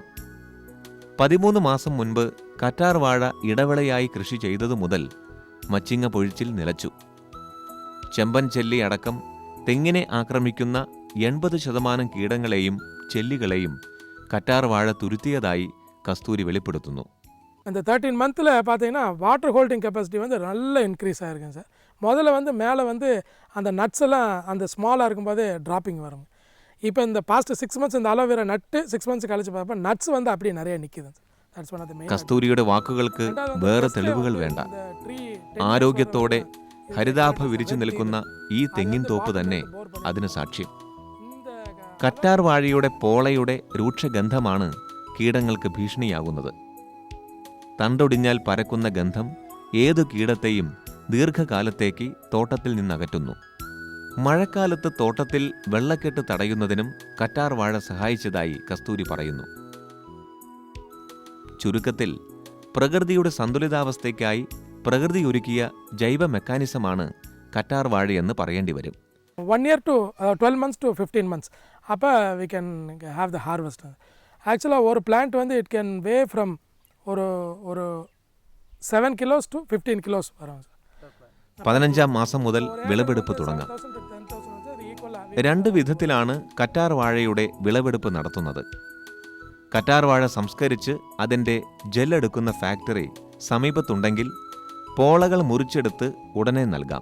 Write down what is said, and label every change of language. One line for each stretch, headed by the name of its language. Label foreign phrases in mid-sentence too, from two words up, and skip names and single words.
Malayalam: 13 മാസം മുൻപ് കറ്റാർ വാഴ ഇടവിളയായി കൃഷി ചെയ്തതു മുതൽ മച്ചിങ്ങ പൊഴിച്ചിൽ നിലച്ചു. ചെമ്പൻ ചെല്ലി അടക്കം തെങ്ങിനെ ആക്രമിക്കുന്ന 80% കീടങ്ങളെയും ചെല്ലികളെയും കറ്റാർ വാഴ തുരുത്തിയതായി കസ്തൂരി വെളിപ്പെടുത്തുന്നു.
Tamil: அந்த 13 மந்தில் பார்த்தீங்கன்னா
English: water holding capacity
Tamil: வந்து நல்லா இன்க்ரீஸ் ஆகிருக்குங்க சார். முதல்ல மேலே அந்த நட்ஸ் எல்லாம் அந்த ஸ்மாலாக இருக்கும்போதே ட்ராப்பிங் வருங்க. இப்போ இந்த
English: past 6 months
Tamil: இந்த அலோவேரா நட்டு
English: 6 months
Tamil: கழிச்சு பார்த்தப்ப நட்ஸ் அப்படியே நிறைய நிற்கிது.
Malayalam: കസ്തൂരിയുടെ വാക്കുകൾക്ക് വേറെ തെളിവുകൾ വേണ്ട. ആരോഗ്യത്തോടെ ഹരിതാഭ വിരിച്ചു നിൽക്കുന്ന ഈ തെങ്ങിൻ തോപ്പ് തന്നെ അതിന് സാക്ഷ്യം. കറ്റാർ വാഴയുടെ പോളയുടെ രൂക്ഷഗന്ധമാണ് കീടങ്ങൾക്ക് ഭീഷണിയാകുന്നത്. തണ്ടൊടിഞ്ഞാൽ പരക്കുന്ന ഗന്ധം ഏതു കീടത്തെയും ദീർഘകാലത്തേക്ക് തോട്ടത്തിൽ നിന്നകറ്റുന്നു. മഴക്കാലത്ത് തോട്ടത്തിൽ വെള്ളക്കെട്ട് തടയുന്നതിനും കറ്റാർ വാഴ സഹായിച്ചതായി കസ്തൂരി പറയുന്നു. ചുരുക്കത്തിൽ പ്രകൃതിയുടെ സന്തുലിതാവസ്ഥയ്ക്കായി പ്രകൃതി ഒരുക്കിയ ജൈവ മെക്കാനിസമാണ് കറ്റാർ വാഴയെന്ന് പറയേണ്ടി വരും.
English: 1 year to 12 months to 15 months அப்போ we can have the harvest.
Tamil: ஆக்சுவலாக ஒரு பிளான்ட் வந்து
English: it can weigh from
Tamil: ஒரு ஒரு
English: 7 kilos to 15 kilos
Tamil: வரும்.
Malayalam: 15-ാം മാസം മുതൽ വിളവെടുപ്പ് തുടങ്ങാം. 2 വിധത്തിലാണ് കറ്റാർ വാഴയുടെ വിളവെടുപ്പ് നടത്തുന്നത്. കറ്റാർ വാഴ സംസ്കരിച്ച് അതിൻ്റെ ജെല്ലെടുക്കുന്ന ഫാക്ടറി സമീപത്തുണ്ടെങ്കിൽ പോളകൾ മുറിച്ചെടുത്ത് ഉടനെ നൽകാം.